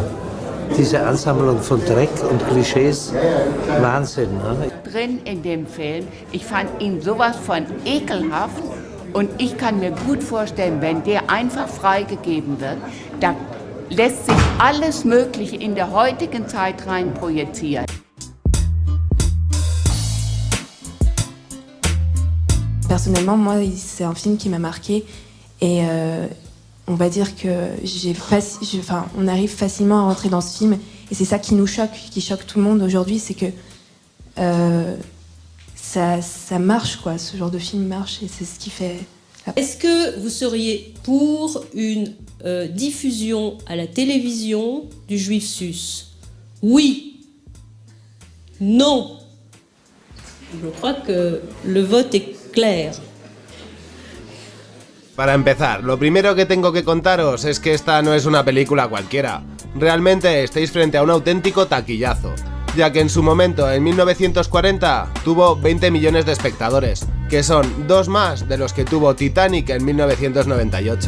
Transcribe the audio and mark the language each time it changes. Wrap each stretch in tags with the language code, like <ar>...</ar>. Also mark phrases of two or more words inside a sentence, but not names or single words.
<de>Diese Ansammlung von Dreck und Klischees, Wahnsinn. Ne? Drin in dem Film, ich fand ihn sowas von ekelhaft und ich kann mir gut vorstellen, wenn der einfach freigegeben wird, da lässt sich alles Mögliche in der heutigen Zeit rein projizieren.</de> <fr>Personnellement, moi, c'est un film qui m'a marqué et on va dire que on arrive facilement à rentrer dans ce film et c'est ça qui nous choque, qui choque tout le monde aujourd'hui, c'est que ça marche, quoi. Ce genre de film marche et c'est ce qui fait. Est-ce que vous seriez pour une diffusion à la télévision du Juif sus? Oui. Non. Je crois que le vote est clair.</fr> <es>Para empezar, lo primero que tengo que contaros es que esta no es una película cualquiera. Realmente estáis frente a un auténtico taquillazo, ya que en su momento, en 1940, tuvo 20 millones de espectadores, que son 2 más de los que tuvo Titanic en 1998.</es>